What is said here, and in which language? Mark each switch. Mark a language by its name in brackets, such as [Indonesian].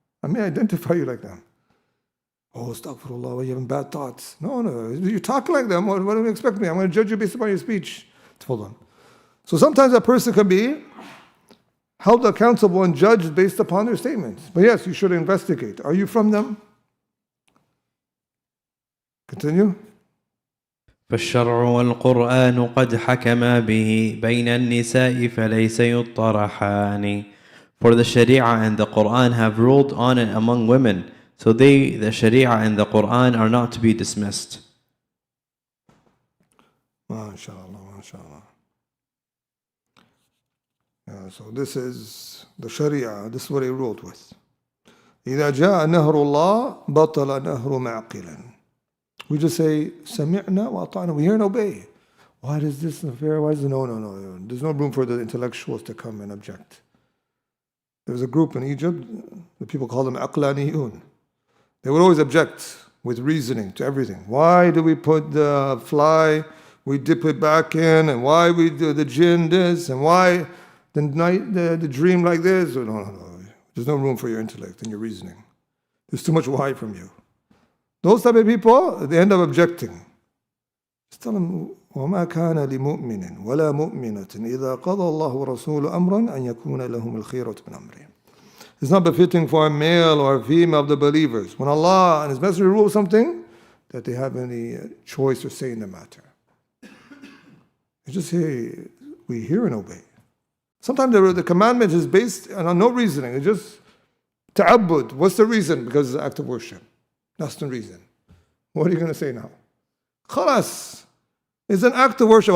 [English] I may identify you like them. Oh, astaghfirullah, you're having bad thoughts. No, you're talking like them. What do you expect me? I'm going to judge you based upon your speech. Hold on. So sometimes a person can be held accountable and judged based upon their statements. But yes, you should investigate. Are you from them? Continue. [Arabic] فالشرع والقرآن قد حكما به بين النساء فليس يطرحان. [English] For the Sharia and the Quran have ruled on it among women, so the Sharia and the Quran are not to be dismissed. MashaAllah, MashaAllah. Yeah, so this is the Sharia, this is what he ruled with. [Arabic] إذا جاء نهر الله بطل نهر معقلا. [English] We just say, [Arabic] سمعنا وأطعنا, [English] we hear and obey. Why is this unfair? Why is it? No. There's no room for the intellectuals to come and object. There was a group in Egypt, the people called them Aqlaniyun. They would always object with reasoning to everything. Why do we put the fly, we dip it back in, and why we do the jinn this, and why the night, the dream like this? No. There's no room for your intellect and your reasoning. There's too much why from you. Those type of people, they end up objecting. Just tell them, [Arabic] وَمَا كَانَ لِمُؤْمِنٍ وَلَا مُؤْمِنَةٍ إِذَا قَضَى اللَّهُ وَرَسُولُ أَمْرًا أَنْ يَكُونَ لَهُمُ الْخِيرَةُ مِنْ أَمْرِهِمْ. [English] It's not befitting for a male or a female of the believers, when Allah and His Messenger rule something, that they have any choice or say in the matter. You just say, we hear and obey. Sometimes the commandment is based on no reasoning. It's just ta'abbud. What's the reason? Because it's an act of worship. That's the reason. What are you going to say now? Khalas. It's an act of worship.